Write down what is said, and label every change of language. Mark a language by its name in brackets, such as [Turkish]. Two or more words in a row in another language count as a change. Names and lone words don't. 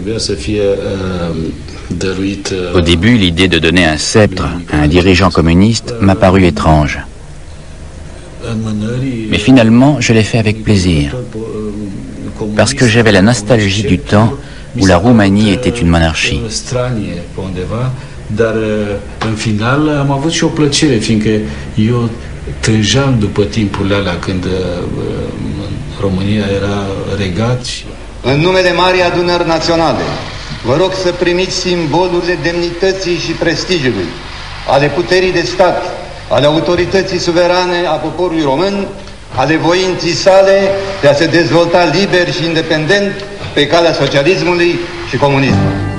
[French] Au début, l'idée de donner un sceptre à un dirigeant communiste m'a paru étrange. Mais finalement, je l'ai fait avec plaisir, parce que j'avais la nostalgie du temps où la Roumanie était une monarchie. [Romanian] Dar în final am avut și o plăcere, fiindcă eu trângeam după timpurile alea când România era regat. În numele Marii Adunări Naționale, vă rog să primiți simbolurile demnității și prestigiului, ale puterii de stat, ale autorității suverane a poporului român, ale voinții sale de a se dezvolta liber și independent pe calea socialismului și comunismului.